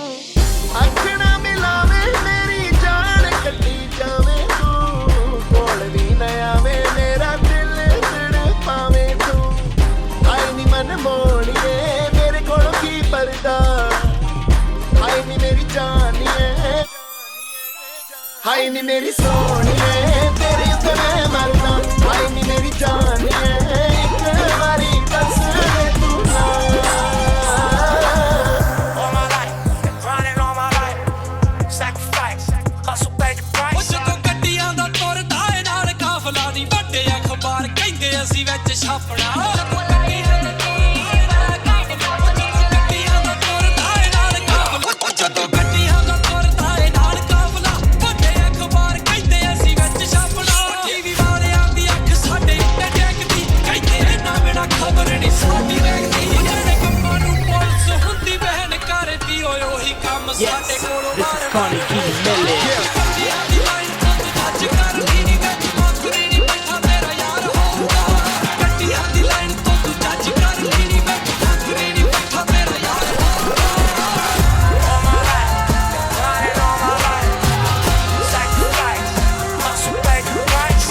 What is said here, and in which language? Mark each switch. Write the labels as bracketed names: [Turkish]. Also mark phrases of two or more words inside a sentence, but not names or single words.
[Punjabi] ਅੱਖਾਂ ਨਾ ਮਿਲਾਵੇ ਮੇਰੀ ਜਾਨ ਕੱਢੀ ਜਾਵੇ ਤੂੰ ਕੋਲ ਵੀ ਨਾ ਆਵੇ ਮੇਰਾ ਦਿਲ ਤੜਪਾਵੇ ਤੂੰ ਆਈ ਨੀ ਮਨ ਮੋੜੀਏ ਮੇਰੇ ਕੋਲੋਂ ਕੀ ਪਰਦਾ ਆਈ ਨੀ ਮੇਰੀ ਜਾਨੀਏ ਹਾਈ ਨੀ ਮੇਰੀ ਸੋਹਣੀਏ ਤੇਰੇ ਉੱਤੇ ਮੈਂ ਮਰਦਾ ਹਾਈ ਨੀ ਮੇਰੀ ਜਾਨੀਏ ਇੱਕ ਵਾਰੀ ਦੱਸ ਦੇ ਤੂੰ ਨਾ [English] All my life, grinding all my life, sacrifice, hustle pay the price. [Punjabi] ਉਹ ਜਦੋਂ ਗੱਡੀਆਂ ਦਾ ਤੁਰਦਾ ਏ ਨਾਲ ਕਾਫਲਾ ਦੀ ਵੱਡੇ ਅਖਬਾਰ ਕਹਿੰਦੇ ਅਸੀਂ ਵਿੱਚ ਛਾਪਣਾ ਜਦੋਂ ਗੱਡੀਆਂ ਦਾ ਤੁਰਦਾ ਏ ਨਾਲ ਕਾਫਲਾ ਵੱਡੇ ਅਖਬਾਰ ਕਹਿੰਦੇ ਅਸੀਂ ਵਿੱਚ ਛਾਪਣਾ ਟੀਵੀ ਵਾਲਿਆਂ ਦੀ ਅੱਖ ਸਾਡੇ ਉੱਤੇ ਟੇਕਦੀ ਕਹਿੰਦੇ ਇਹਨਾਂ ਬਿਨਾਂ ਖਬਰ ਨਹੀਂ ਸਾਡੀ ਰਹਿੰਦੀ ਜਿਹੜੇ ਕੰਮਾਂ ਨੂੰ ਪੁਲਿਸ ਹੁੰਦੀ ਬਹਿਨ ਕਰਦੀ ਓਏ ਉਹੀ ਕੰਮ ਸਾਡੇ ਕੋਲੋਂ ਬਾਹਰ ਗੱਡੀਆਂ ਦੀ ਲਾਈਨ ਤੋਂ ਤੂੰ ਟੱਚ ਕਰਦੀ ਨੀ ਵਿੱਚ ਮੋਤਰੀ ਨੀ ਬੈਠਾ ਮੇਰਾ ਯਾਰ ਹੋਊਗਾ ਗੱਡੀਆਂ ਦੀ ਲਾਈਨ ਤੋਂ ਤੂੰ ਟੱਚ ਕਰਦੀ ਨੀ ਵਿੱਚ ਮੋਤਰੀ ਨੀ ਬੈਠਾ ਮੇਰਾ ਯਾਰ ਹੋਊਗਾ [English] All my life, grinding all my life, sacrifice, hustle pay the price.